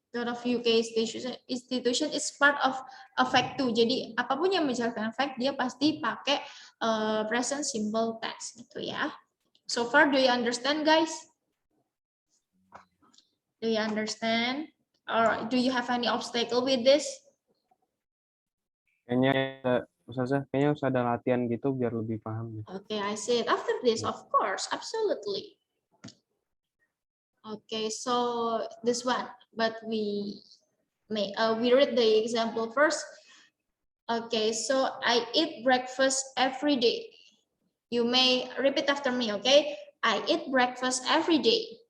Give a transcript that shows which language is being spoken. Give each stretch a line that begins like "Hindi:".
English: Lot of UK institution is part of a fact too.
Indonesian: Jadi apapun yang menjelaskan fact, dia pasti pakai present simple tense gitu ya.
English: So far, do you understand, guys? Do you understand? Or do you have any obstacle with this?
Indonesian: Kayaknya Ustazah, kayaknya usah ada latihan gitu biar lebih paham.
English: Okay, I see it. After this, of course, absolutely. Okay, so this one, but we read the example first. Okay, so I eat breakfast every day. You may repeat after me, okay? I eat breakfast every day.